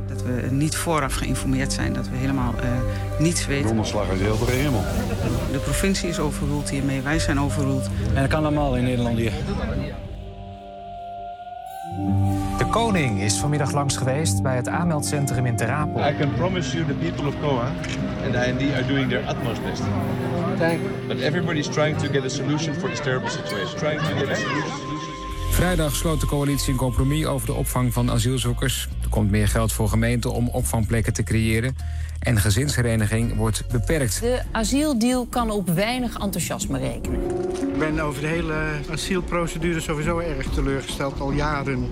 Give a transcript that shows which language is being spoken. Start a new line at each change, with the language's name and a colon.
Dutch: Dat we niet vooraf geïnformeerd zijn, dat we helemaal niets weten. Donderslag is heel veel hemel. De provincie is overroeld hiermee, wij zijn overroeld. En dat kan allemaal in Nederland hier. De koning is vanmiddag langs geweest bij het aanmeldcentrum in Ter Apel.
English: I can promise you the people of COA and IND are doing their utmost best. Thank you. But everybody's trying to get a solution for this terrible situation. Trying to get a solution.
Dutch: Vrijdag sloot de coalitie een compromis over de opvang van asielzoekers. Er komt meer geld voor gemeenten om opvangplekken te creëren. En gezinshereniging wordt beperkt. De asieldeal kan op weinig enthousiasme rekenen. Ik ben over de hele asielprocedure sowieso erg teleurgesteld, al jaren.